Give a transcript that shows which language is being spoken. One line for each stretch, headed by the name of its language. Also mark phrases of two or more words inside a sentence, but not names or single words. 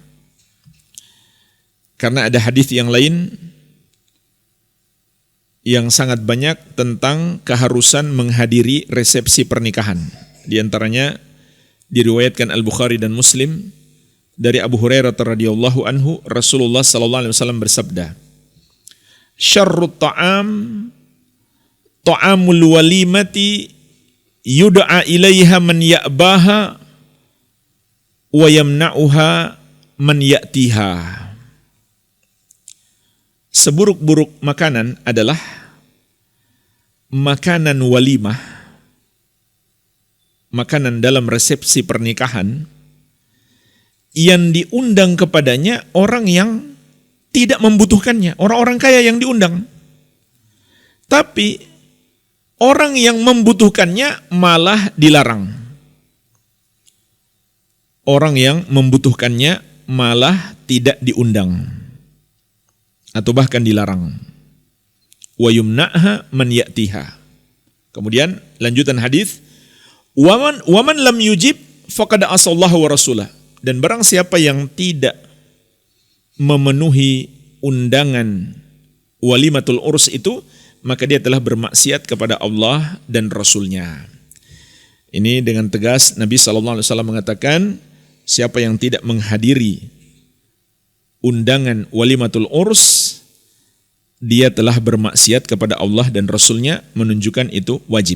Indonesian: Karena ada hadis yang lain yang sangat banyak tentang keharusan menghadiri resepsi pernikahan. Di antaranya diriwayatkan Al-Bukhari dan Muslim dari Abu Hurairah
Arabic: رضي الله عنه,
Indonesian: Rasulullah
Arabic: صلى الله عليه وسلم
Indonesian: bersabda,
Arabic: "شر الطعام طعام الوليمة يدعى إليها من يأباها ويمنعها من يأتيها."
Indonesian: Seburuk-buruk makanan adalah makanan walimah, makanan dalam resepsi pernikahan yang diundang kepadanya orang yang tidak membutuhkannya, orang-orang kaya yang diundang. Tapi orang yang membutuhkannya malah dilarang. Orang yang membutuhkannya malah tidak diundang atau bahkan dilarang.
Arabic: ويمنعها من يأتيها.
Indonesian: Kemudian lanjutan hadis,
Arabic: ومن لم يجب فقد عصى الله ورسوله.
Indonesian: Dan barang siapa yang tidak memenuhi undangan
Arabic: وليمة العرس
Indonesian: itu, maka dia telah bermaksiat kepada Allah dan Rasulnya. Ini dengan tegas Nabi SAW mengatakan, siapa yang tidak menghadiri undangan
Arabic: وليمة العرس,
Indonesian: dia telah bermaksiat kepada Allah dan Rasulnya, menunjukkan itu wajib.